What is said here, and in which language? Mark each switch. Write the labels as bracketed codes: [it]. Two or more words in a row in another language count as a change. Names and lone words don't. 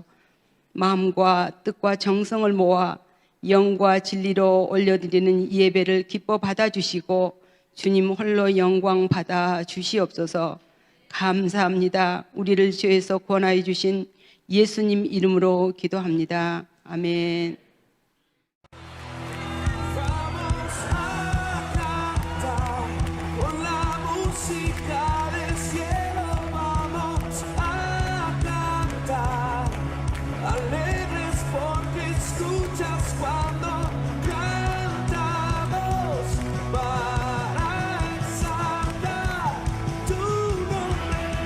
[ko] 마음과 뜻과 정성을 모아 영과 진리로 올려드리는 예배를 기뻐 받아주시고 주님 홀로 영광 받아 주시옵소서. 감사합니다. 우리를 죄에서 구원하여 주신 예수님 이름으로 기도합니다. 아멘. [es] Vamos a cantar con la música del cielo. Vamos a cantar alegres porque escuchas cuando cantamos para exaltar tu nombre.